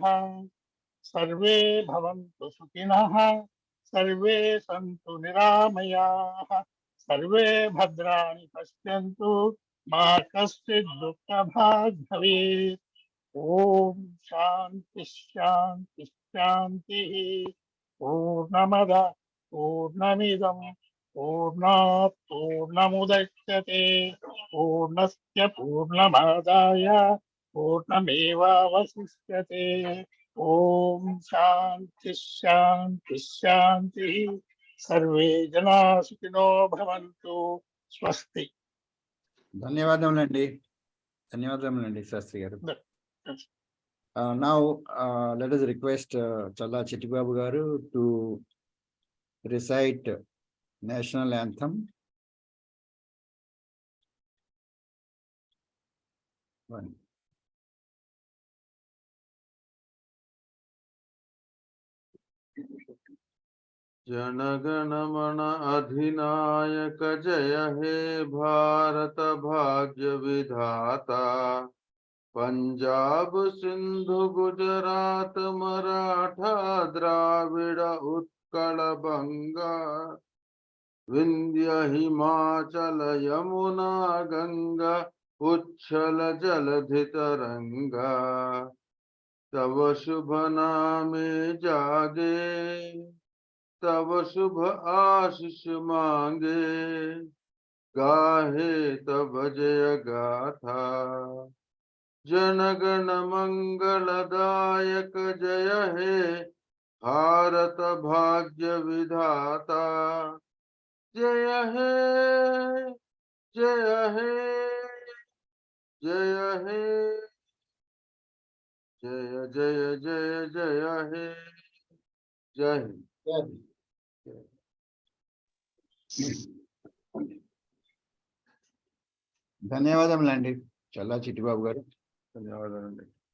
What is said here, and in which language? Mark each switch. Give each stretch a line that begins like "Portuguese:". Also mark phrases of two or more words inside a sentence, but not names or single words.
Sanskrit: సర్వే భవంతు సుఖినః. సర్వే సంతు నిరామయాః. సర్వే భద్రాణి పశ్యంతు. మా కశ్చిద్ దుఃఖభాగ్ భవేత్. ఓం శాంతి శాంతి శాంతి. పూర్ణమద పూర్ణమిదం పూర్ణాత్ పూర్ణముదచ్యతే. పూర్ణస్య పూర్ణమాదాయ పూర్ణమేవావశిష్యతే. ఓం శాంతి శాంతి శాంతి. సర్వే జనా సుఖినో భవంతు. స్వస్తి.
Telugu: ధన్యవాదములండి, శాస్త్రి గారు.
English: Now let us request Challa Chittibabu garu to recite national anthem. One.
Bangla: জনগণ মন অধিনায়ক জয় হে ভারত ভাগ্য বিধাতা. পঞ্জাব সিন্ধু গুজরাট মরাঠা দ্রাবিড় উৎকল বঙ্গ. বিন্ধ্য হিমাচল যমুনা গঙ্গা উচ্ছল জলধি তরঙ্গ. তব শুভ নামে জাগে তব শুভ আশিস মাগে. গাহে তব জয় গাথা. জনগণ মঙ্গলদায়ক জয় হে ভারত ভাগ্য বিধাতা. জয় হে জয় হে জয় হে জয় জয় জয় জয় হে.
Hindi: जय हिंद.
Telugu: ధన్యవాదములండి చల్లా చిట్టిబాబు గారు. ధన్యవాదాలండి.